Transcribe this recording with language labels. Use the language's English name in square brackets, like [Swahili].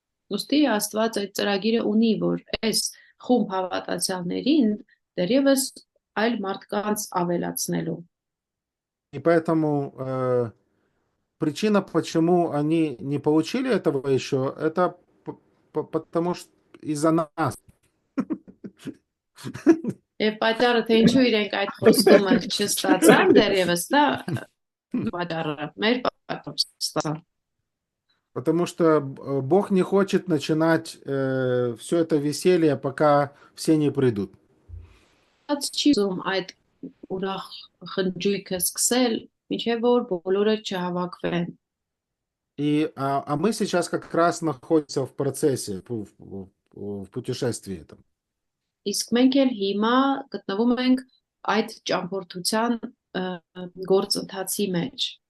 [Armenian] Ոստի Աստված այդ ծրագիրը ունի, որ այս խումբ հավատացյալներին դերևս այլ մարդկանց ավելացնելու։ [Russian] И поэтому причина, почему они не получили этого еще, это потому что из-за нас. [Armenian] Եվ պատճառը թե ինչու իրենք այդ խոստումը չստացան դերևս, դա պատճառը մեր պատճառը։ [Russian] Потому что Бог не хочет начинать все это веселье, пока все не придут. [Armenian] Բայց չի ուզում այդ ուրախ խնջույքը սկսել, մինչև որ բոլորը չհավաքվեն։ [Russian] А мы сейчас как раз находимся в процессе, в путешествии этом. [Armenian] Իսկ մենք էլ հիմա գտնվում ենք այդ ճամփորդության գործընթացի մեջ։